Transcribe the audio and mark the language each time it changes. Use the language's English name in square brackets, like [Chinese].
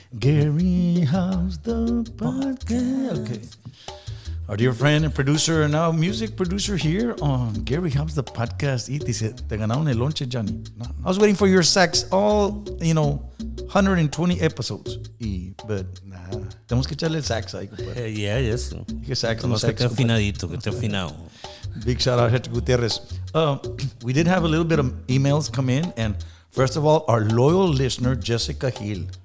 [English] Gary Hobbs, the podcast. Okay. Our dear friend and producer and now music producer here on Gary Hobbs, the podcast. [Spanish] Y dice, te ganaron el lonche, Johnny. [English] I was waiting for your sax all, 120 episodes. [Spanish] But tenemos que echarle el sax ahí, compadre. [English] Yeah, yes. [Spanish] Que sax, Nomás que esté afinadito, que esté afinado. [English] Big shout out Hector Gutierrez. We did have a little bit of emails come in, and first of all, our loyal listener, Jessica Hill.